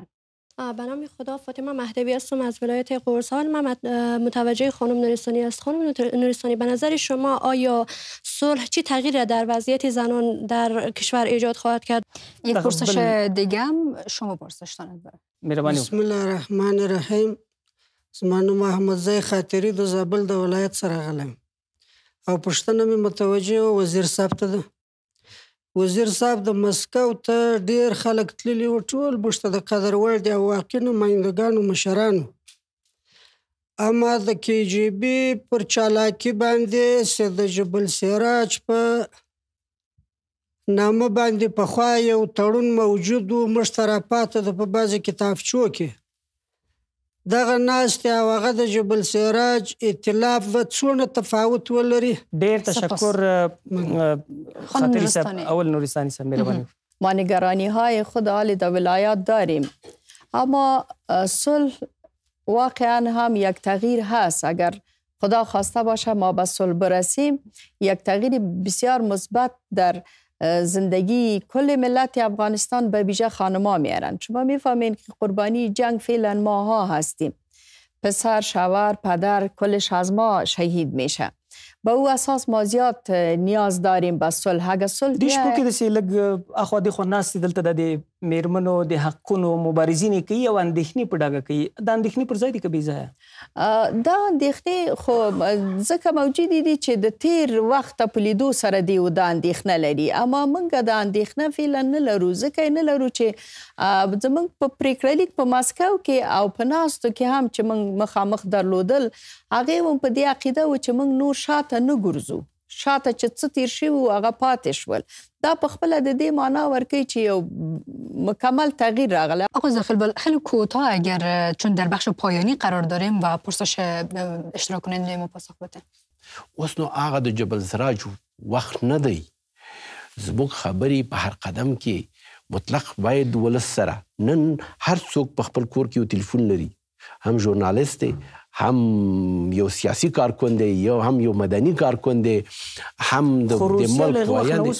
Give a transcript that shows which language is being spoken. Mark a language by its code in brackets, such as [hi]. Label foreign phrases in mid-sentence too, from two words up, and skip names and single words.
[fa] به نام خدا، فاطمه مهدوی هستم از ولایت قرسال. من متوجه خانم نورستانی است. خانم نورستانی، به نظر شما آیا صلح چی تغییر در وضعیت زنان در کشور ایجاد خواهد کرد؟ یک پرسش دیگه هم شما پرسش دارید. [ar] بسم الله الرحمن الرحیم. [ps] زما نوم محمدزی خاطری د زابل د ولایت سره غلم او پښتنه مې متوجه وزیر صاحب ته ده. وزیر صاحب د مسکو ته ډیر خلک تللي و، ټول موږ ته د قدر وړ دي او واقعي نمایندګانو مشرانو، اما د KGB پر چالاکي باندې چې د جبل سراج په نامه باندې پخوا یو تړون موجود و، موږ ته راپاته ده په بعضې کتابچو کې. دغه ناستې او هغه د جبل سراج ائتلاف به څونه تفاوت ولري؟ ډېر تشکر خاطری صاحب. اول نورستانی صاحب مهرباني. [fa] ما نگرانی های خود حال در ولایات داریم، اما صلح واقعا هم یک تغییر هست. اگر خدا خواسته باشه ما به صلح برسیم، یک تغییر بسیار مثبت در زندگی کل ملت افغانستان به ویژه خانم‌ها میارن. شما میفهمین که قربانی جنگ فعلا ماها هستیم. پسر، شوهر، پدر کلش از ما شهید میشه. به او اساس ما زیاد نیاز داریم به صلح. اگه صلح [ps] دیش کو کې د سیلګ اخو د خو ناس دلته د میرمنو د حقونو مبارزینې کوي او اندېښنې په ډاګه کوي. دا اندېښنې پر ځای دي که بې ځایه؟ دا اندېښنې خو ځکه موجودې دي چې د تیر وخته په لیدو سره دي دا اندېښنه لري، اما موږ دا اندېښنه فعلا نه لرو، ځکه یې نه لرو چې زموږ په پرېکړه لیک په ماسکو کې او په ناستو کې هم چې موږ مخامخ درلودل، هغې هم په دې عقیده و چې موږ نور شاته نه ګرځو، شاته چې څه تیر شوي و هغه پاتې شول. دا په خپله د دې معنا ورکوي چې یو مکمل تغییر راغله. [fa] آقای زاخیلوال، خیلی کوتاه اگر چون در بخش پایانی قرار داریم و پرسش اشتراک کننده ما پاسخ بدین. [ps] اوس نو هغه د جبل سراج وخت نه دی. زموږ خبرې په هر قدم کې مطلق باید ولس سره، نن هر څوک په خپل کور کې یو تلیفون لري، هم ژورنالیست دی، هم یو سیاسي کارکوند دی، هم یو مدني کارکوند دی، هم د ملک ویاند دی.